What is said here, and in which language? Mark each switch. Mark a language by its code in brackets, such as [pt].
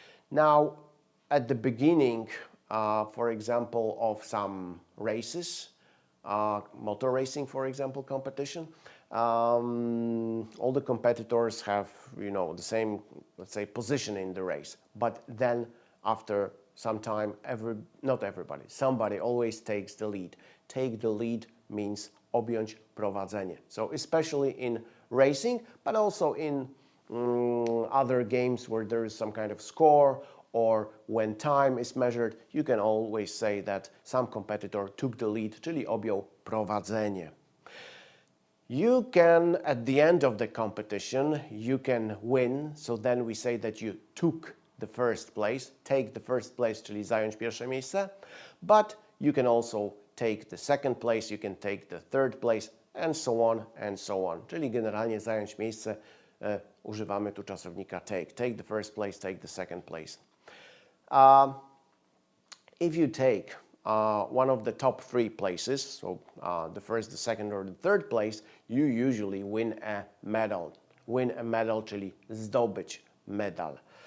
[en] Now, at the beginning, for example, of some races, motor racing, for example, competition, all the competitors have, the same, let's say, position in the race. But then after some time, not everybody, somebody always takes the lead. Take the lead means [pl] objąć prowadzenie. [en] So especially in racing, but also in other games where there is some kind of score or when time is measured, you can always say that some competitor took the lead, [pl] czyli objął prowadzenie. [en] You can, at the end of the competition, you can win, so then we say that you took the first place, take the first place, [pl] czyli zająć pierwsze miejsce, [en] but you can also take the second place, you can take the third place, and so on. [pl] Czyli generalnie zająć miejsce, używamy tu czasownika take. [en] Take the first place, take the second place. If you take one of the top three places, so the first, the second, or the third place, you usually win a medal. Win a medal, [pl] czyli zdobyć medal.